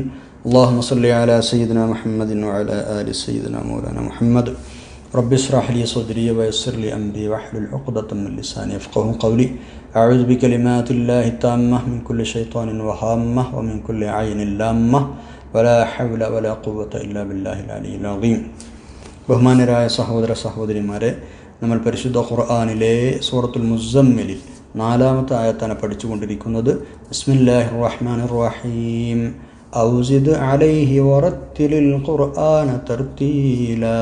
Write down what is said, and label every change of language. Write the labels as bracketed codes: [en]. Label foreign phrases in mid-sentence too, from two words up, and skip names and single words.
[ar] اللهم صل على سيدنا محمد وعلى آل سيدنا مولانا محمد. رب اشرح لي صدري ويسر لي أمري واحلل عقدة من لساني يفقهوا قولي. أعوذ بكلمات الله التامة من كل شيطان وهامة ومن كل عين لامة ولا حول ولا قوة إلا بالله العلي العظيم. [ml] ബഹുമാനരായ സഹോദര സഹോദരിമാരെ, നമ്മൾ പരിശുദ്ധ ഖുർആനിലെ സൂറത്തുൽ മുസമ്മിലിൽ 4-ാമത്തെ ആയത്താണ് പഠിച്ചുകൊണ്ടിരിക്കുന്നത്. [ar] بسم الله الرحمن الرحيم. أو زد عليه ورتل القرآن ترتيلا.